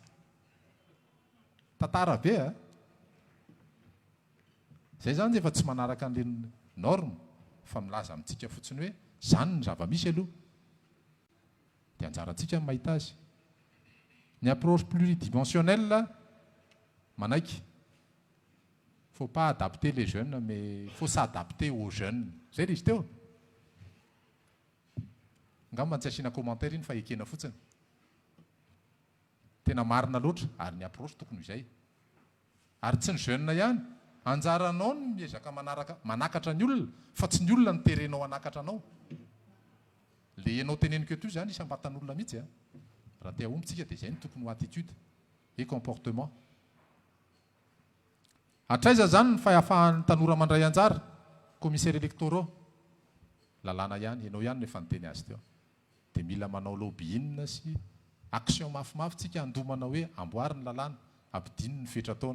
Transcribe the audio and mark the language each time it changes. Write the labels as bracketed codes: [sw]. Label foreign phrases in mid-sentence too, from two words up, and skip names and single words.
[mg] Tantara be a. Zay zany efa tsy manaraka an'ireny norme fa milaza amintsika fotsiny hoe zany ny zava-misy aloha. Dia anjarantsika mahita azy. Ny [fr] approche pluridimensionnelle [mg] manaiky. [fr] Faut pas adapter les jeunes mais faut s'adapter aux jeunes. [mg] Zay izy teo. Ngamba tsy asiana commentaire iny fa ekena fotsiny. Tena marina loatra ary ny approche tokony izay. Ary tsy ny jeune ihany. Anjaranao ny miezaka manakatra ny olona fa tsy ny olona ny terenao anakatra anao. Le ianao teneniko eto zany isam-batan'olona mihitsy. Raha te ahombitsika dia izay ny tokony ho [fr] attitude et comportement. [mg] Hatraiza zany ny fahafahan'ny tanora mandray anjara, [fr] commissaires électoraux. [mg] Lalàna ihany, ianao ihany nefa niteny azy teo. Dia mila manao lobbying sy action mafimafy tsika handomana hoe amboariny lalàna, ampidininy ny fetra-taona.